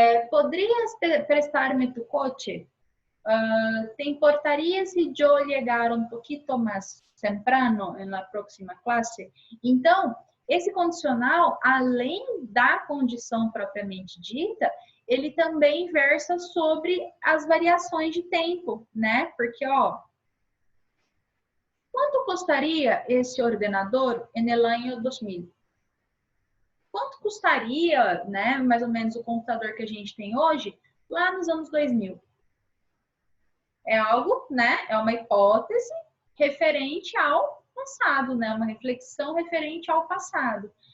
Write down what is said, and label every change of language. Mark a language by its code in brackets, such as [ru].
[es] ¿Podrías prestarme tu coche? ¿Te importaría si yo llegara un poquito más temprano en la próxima clase? [pt] Então, esse condicional, além da condição propriamente dita, ele também versa sobre as variações de tempo, né? Porque, ó, quanto custaria esse ordenador [es] en el año 2000? [pt] Quanto custaria, né, mais ou menos o computador que a gente tem hoje, lá nos anos 2000? É algo, né, é uma hipótese referente ao passado, né, uma reflexão referente ao passado.